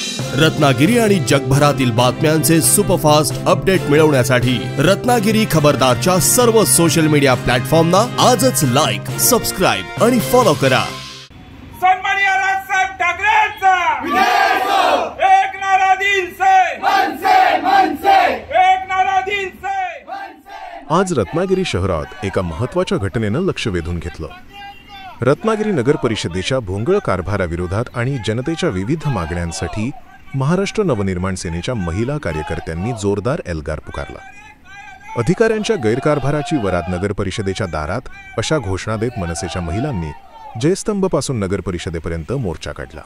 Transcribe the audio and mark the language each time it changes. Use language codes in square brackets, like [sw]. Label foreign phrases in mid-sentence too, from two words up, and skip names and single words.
[mr] रत्नागिरी आणि जगभरातील बातम्यांचे सुपरफास्ट अपडेट मिळवण्यासाठी रत्नागिरी खबरदारच्या सर्व [en] social media [mr] प्लॅटफॉर्मना आजच लाईक, सबस्क्राइब आणि फॉलो करा। सन्माननीय राजसाहेब ठाकरेंचा विजय असो। [hi] एक नारा दिल से मन से एक नारा दिल से मन से। [mr] आज रत्नागिरी शहरात एका महत्त्वाच्या घटनेनं लक्ष वेधून घेतलं। रत्नागिरी नगर परिषदेच्या भोंगळ कारभाराविरोधात आणि जनतेच्या विविध मागण्यांसाठी महाराष्ट्र नवनिर्माण सेनेच्या महिला कार्यकर्त्यांनी जोरदार एल्गार पुकारला। अधिकाऱ्यांच्या गैरकारभाराची वरात नगर परिषदेच्या दारात अशा घोषणा देत मनसेच्या महिलांनी जयस्तंभपासून नगर परिषदेपर्यंत मोर्चा काढला।